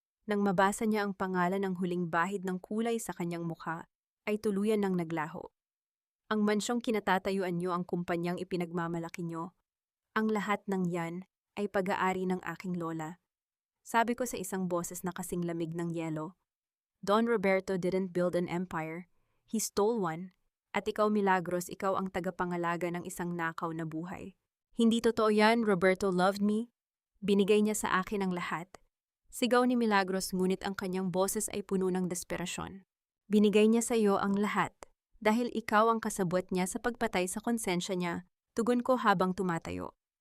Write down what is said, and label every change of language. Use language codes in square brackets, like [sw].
[tl] Nang mabasa niya ang pangalan ng huling bahid ng kulay sa kanyang mukha, ay tuluyan ng naglaho. Ang mansyong kinatatayuan niyo, ang kumpanyang ipinagmamalaki niyo, ang lahat ng yan ay pag-aari ng aking lola. Sabi ko sa isang boses na kasing lamig ng yelo. [en] Don Roberto didn't build an empire, he stole one. [tl] At ikaw, Milagros, ikaw ang tagapangalaga ng isang nakaw na buhay. Hindi totoo yan, [en] Roberto loved me. [tl] Binigay niya sa akin ang lahat. Sigaw ni Milagros, ngunit ang kanyang boses ay puno ng desperasyon. Binigay niya sa iyo ang lahat, dahil ikaw ang kasabwat niya sa pagpatay sa konsensya niya, tugon ko habang tumatayo.